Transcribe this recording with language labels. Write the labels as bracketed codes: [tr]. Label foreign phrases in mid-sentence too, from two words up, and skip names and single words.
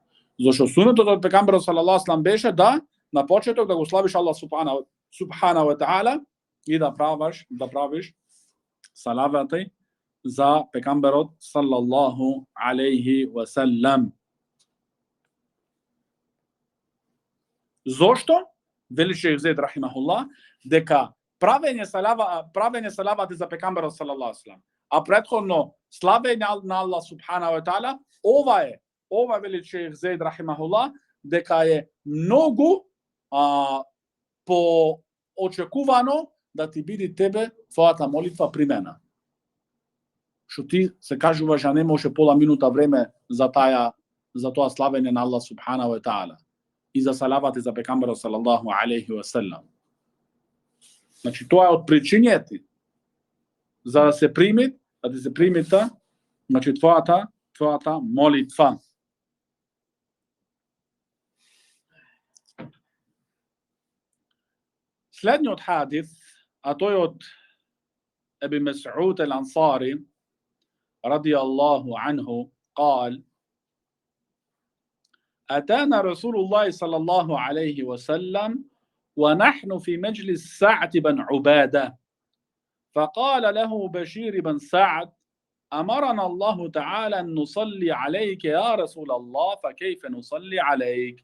[mk] Зашто сунетот од пекамберот [ar] صلى الله عليه وسلم [mk] беше да на почеток да го славиш [ar] الله سبحانه وتعالى [mk] и да правиш салавати за пекамберот [ar] صلى الله عليه وسلم. [mk] Зошто? Вели шејх Зејд рахимахуллах, дека правење салавати за пекамберот [ar] صلى الله عليه وسلم, [mk] а претходно славење на [ar] الله سبحانه وتعالى, [mk] ова вели шејх Зејд рахимахуллах, дека е многу поочекувано да ти биде тебе твојата молитва примена. Што ти се кажуваш, а не може пола минута време за тоа славење на [ar] الله سبحانه وتعالى [mk] и за салавати за пекамберот [ar] صلى الله عليه وسلم. [mk] Значи тоа е од причините за да се прими, значи твојата молитва. Следниот хадис, а тој од Аби Мас'уд al-Ansari [ar] رضي الله عنه [mk] قال: [ar] أتانا رسول الله صلى الله عليه وسلم ونحن في مجلس سعد بن عبادة، فقال له بشير بن سعد: أمرنا الله تعالى أن نصلي عليك يا رسول الله، فكيف نصلي عليك؟